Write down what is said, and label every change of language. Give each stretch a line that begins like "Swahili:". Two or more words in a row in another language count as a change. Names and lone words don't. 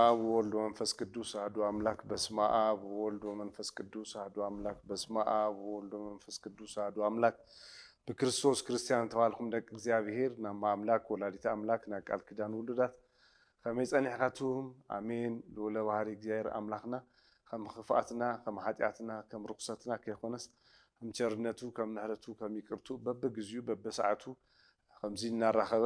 Geez: ወወልድ ወመንፈስ ቅዱስ አሐዱ አምላክ በስመ አብ ወወልድ ወመንፈስ ቅዱስ አሐዱ አምላክ በስመ አብ ወወልድ ወመንፈስ ቅዱስ አሐዱ አምላክ
Tigrinya: በክርስቶስ ክርስቲያን ተባልኩም ደቂ እግዚአብሔር ናማ አምላክ
Geez: ወላዲተ አምላክ
Tigrinya: ና ቃል ኪዳን ውሉዳት ከመይ ጸኒሕካቱም አሜን
Geez: ልዑለ ባሕሪ
Tigrinya: እግዚአብሔር አምላክና ከም ክፍኣትና ከም ኃጢአትና ከም ርኩሰትና ከይኮነስ ከም ቸርነቱ ከም ምሕረቱ ከም ይቅርቱ በበግዚኡ በበሰዓቱ ከምዚ እናራኸበ